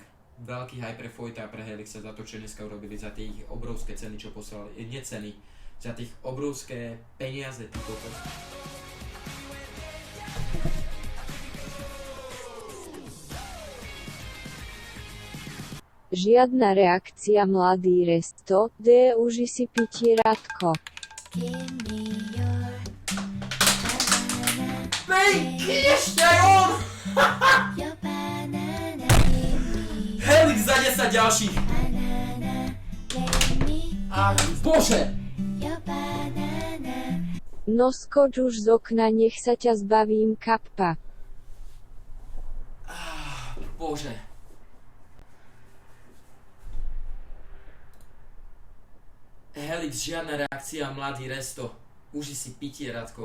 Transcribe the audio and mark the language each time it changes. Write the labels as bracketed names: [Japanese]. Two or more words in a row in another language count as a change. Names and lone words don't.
[Slovak] Veľký hype pre Fojta a pre Helixa za to, čo dneska urobili, za tie ich obrovské ceny, čo poslali, nie ceny, za tých obrovské peniaze, ty kokos. Žiadna reakcia mladý Resto, D uži si pitie Radko. [English] Give me your banana, [Slovak] Bejky, ešte aj on! [English] your banana, give me [Slovak] Helix za 10 ďalších! [English] banana, let me [Slovak] Ach, bože! [English] your banana. [Slovak] No skoč už z okna, nech sa ťa zbavím kappa. Bože. Helix, žiadna reakcia, mladý Resto. Uži si pitie, Radko.